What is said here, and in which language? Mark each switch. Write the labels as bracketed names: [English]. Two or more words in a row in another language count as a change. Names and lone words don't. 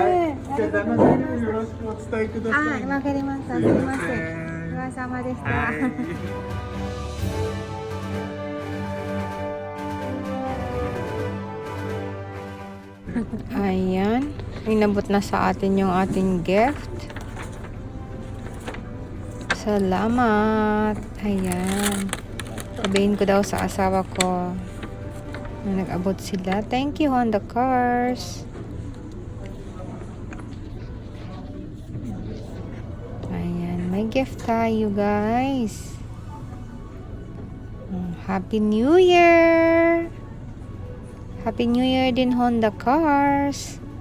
[Japanese] ありがとうございます。よろしくお伝えください。わかりました。すいません。お疲れ様でした。Ayan. [Filipino] Inabot na sa atin yung ating gift. Salamat. Ayan. Sabihin ko daw sa asawa ko na nag-abot sila. [English] Thank you, Honda Cars. [Filipino] Ayan. May gift tayo, guys. [English] Happy New Year! Happy New Year din, Honda Cars.